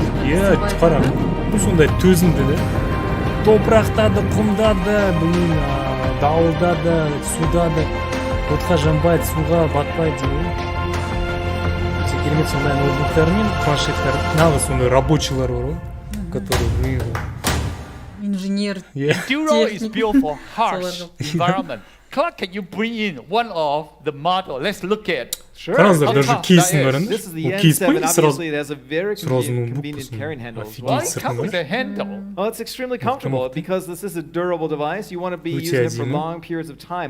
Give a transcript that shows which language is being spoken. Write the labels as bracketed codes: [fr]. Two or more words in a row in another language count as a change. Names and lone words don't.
[kk] Иә, қара, бұл сондай төзімді да. Топырақта да, құмда да, дауылда да, суда да, отқа жанбайды, суға батпайды дейді. Керемет сондай ноутбуктар мен планшеттер, нағыз сондай рабочийлар бар ғой, которые инженер. [en] Enduro is built for harsh environment. Clark, can you bring in one of the model? Let's look at. Sure. This is the N7. Obviously, it has a very convenient carrying handle as well. Well, it comes with a handle. Well, it's extremely comfortable because this is a durable device. You want to be using it for long periods of time.